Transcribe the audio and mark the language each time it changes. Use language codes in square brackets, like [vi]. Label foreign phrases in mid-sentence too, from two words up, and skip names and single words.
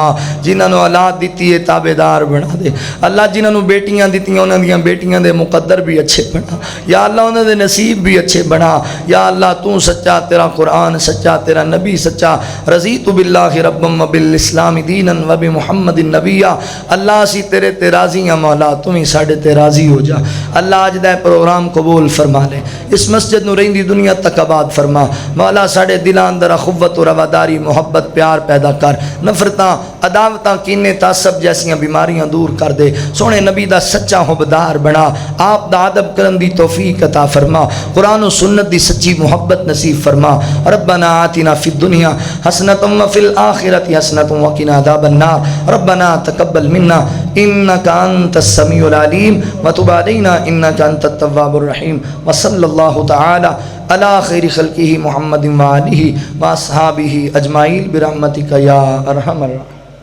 [pa] جنہوں نے اولاد دیتی ہے تابعدار بنا دے. اللہ جنہوں بیٹیاں دیتی ہیں انہوں دیاں بیٹیاں دے مقدر بھی اچھے بنا. یا اللہ انہوں دے نصیب بھی اچھے بنا. یا اللہ تو سچا، تیرا قرآن سچا، تیرا نبی سچا. [ar] رضیت باللہ ربا وبالاسلام دینا و بمحمد نبیا. [pa] اللہ اسی تیرے تے راضی ہیں مولا، تم ہی ساڈے تے راضی ہو جا. اللہ اج دا پروگرام قبول فرما لے، اس مسجد نو رہندی دنیا تک آباد فرما. مولا ساڈے دلاں اندر اخوت و رواداری، محبت، پیار پیدا کر. نفرتاں، عداوتاں، کینے، تعصب جیسیاں بیماریاں دور کر دے. سونے نبی دا سچا حبدار بنا، آپ دا ادب کرن دی توفیق عطا فرما. قرآن و سنت دی سچی محبت نصیب فرما. [ar] ربنا آتنا فی الدنیا حسنۃ وفی الآخرۃ حسنۃ وقنا عذاب النار. ربنا تقبل منا انک انت السمیع العلیم وتب علینا انک انت التواب الرحیم. وصلی اللہ تعالی علی خیر خلقہ محمد وآلہ واصحابہ اجمعین برحمتک یا ارحم الراحمین.